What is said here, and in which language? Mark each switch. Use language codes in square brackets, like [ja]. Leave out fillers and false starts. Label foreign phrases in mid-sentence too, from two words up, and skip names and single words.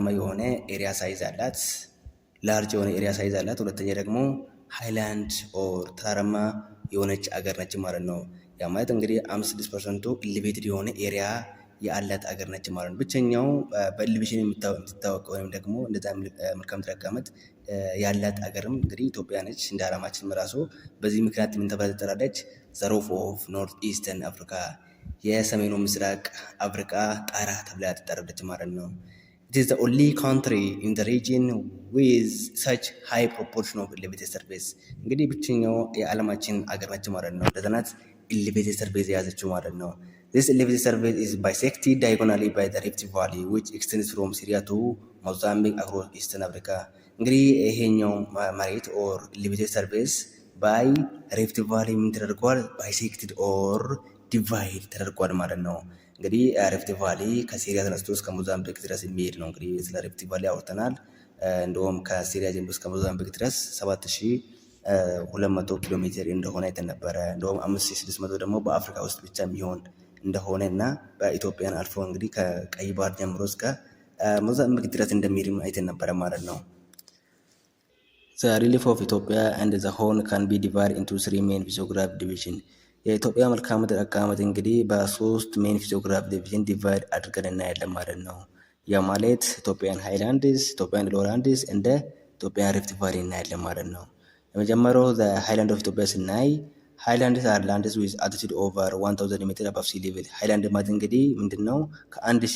[am] የሆነ [en] area size [am] አላት፣ ላርጅ የሆነ [en] area size [am] አላት። ሁለተኛ ደግሞ ሃይላንድ ኦር ተራራማ የሆነች አገር ነች ማለት ነው። ያ ማለት እንግዲህ 56%ቱ ኢሊቬትድ የሆነ ኤሪያ ያላት አገር ነች ማለት ነው። ብቸኛው በኢሊቬሽን የምትታወቅ ወይም ደግሞ እንደዛ መልክዓ ምድር አቀማመጥ ያላት አገርም እንግዲህ ኢትዮጵያ ነች። እንደ ዓላማችን ራሱ በዚህ ምክንያት ምን ተብላ ትጠራለች? [en] the roof of north eastern Africa፣ [am] የሰሜኑ ምስራቅ አፍሪካ ጣራ ተብላ ትጠራለች ማለት ነው። [en] It is the only country in the region with such high proportion of elevated surface። [am] እንግዲህ ብቸኛው የዓለማችን አገር ነች ማለት ነው። ለዘናት [en] elevated surface [am] የያዘችው ማለት ነው። [en] This elevated surface is bisected diagonally by the Rift Valley which extends from Syria to Mozambique across Eastern Africa። [am] እንግዲህ ይሄኛው መሬት [en] or elevated surface by Rift Valley [am] ምን ተደርጓል? [en] bisected or divide [am] ተደርጓል ማለት ነው። እንግዲህ ሪፍት ቫሊ ከሲሪያ ተነስቶ እስከ ሞዛምቢክ ድረስ የሚሄድ ነው። እንግዲህ ስለ ሪፍት ቫሊ አውርተናል። እንደውም ከሲሪያ ጀምሮ እስከ ሞዛምቢክ ድረስ 7200 ኪሎ ሜትር እንደሆነ አይተን ነበረ። እንደውም 5600 ደግሞ በአፍሪካ ውስጥ ብቻ የሚሆን እንደሆነ እና በኢትዮጵያን አልፎ እንግዲህ ከቀይ ባህር ጀምሮ እስከ ሞዛምቢክ ድረስ እንደሚሄድም አይተን ነበረ ማለት ነው። [en] The relief of Ethiopia and the Horn can be divided into three main physiographic divisions። [am] የኢትዮጵያ መልክዓ ምድር አቀማመጥ እንግዲህ በሶስት [en] main physiography division divide [am] አድርገን እናያለን ማለት ነው። ያ ማለት [en] Ethiopian highlands፣ Ethiopian lowlands [am] እንደ [en] ኢትዮጵያን ሪፍት ቫሊ [am] እናያለን ማለት ነው። የመጀመሪያው [en] highland of Ethiopia ስናይ highlands are lands with altitude over 1000 meter above sea level። [am] ሃይላንድ ማለት እንግዲህ ምንድነው ከ1000